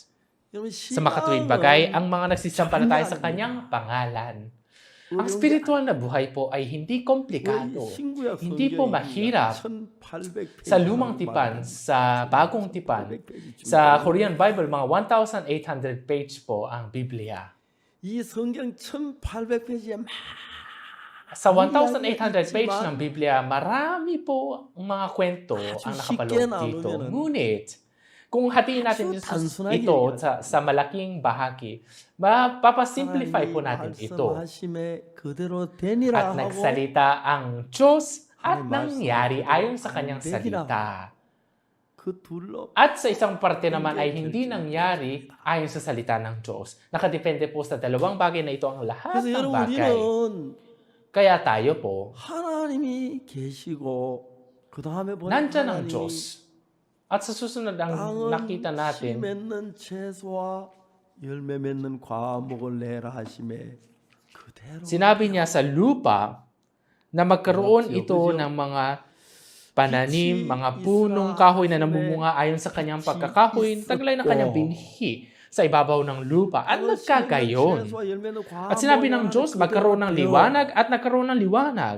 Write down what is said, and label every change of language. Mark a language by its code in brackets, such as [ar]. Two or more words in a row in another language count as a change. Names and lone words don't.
[tl] Sa makatuwid bagay, ang mga nagsisampalataya sa kanyang pangalan. Ang spiritual na buhay po ay hindi komplikado. Hindi po mahirap. Sa lumang tipan, sa bagong tipan, sa Korean Bible, mga 1,800 page po ang Biblia. [ko] 이 성경 1,800페이지에 [tl] Sa 1,800 page ng Biblia, marami po ang mga kwento ang nakapaloob dito. Ngunit, kung hatiin natin ito sa malaking bahagi, mapapasimplify po natin ito. At nagsalita ang Diyos at nangyari ayon sa kanyang salita. At sa isang parte naman ay hindi nangyari ayon sa salita ng Diyos. Nakadepende po sa dalawang bagay na ito ang lahat ng bagay. Kaya tayo po, [ko] 하나님이 계시고 그 다음에 [tl] nandyan ang Diyos. At sa susunod ang nakita natin, [ko] 맺는 채소와 열매 맺는 과목을 내라 하심에 그대로 [tl] sinabi niya sa lupa na magkaroon ito ng mga pananim, mga punong kahoy na namumunga ayon sa kanyang pagkakahoy, taglay ng kanyang binhi sa ibabaw ng lupa at nagkagayon. At sinabi ng Diyos, magkaroon ng liwanag at nagkaroon ng liwanag.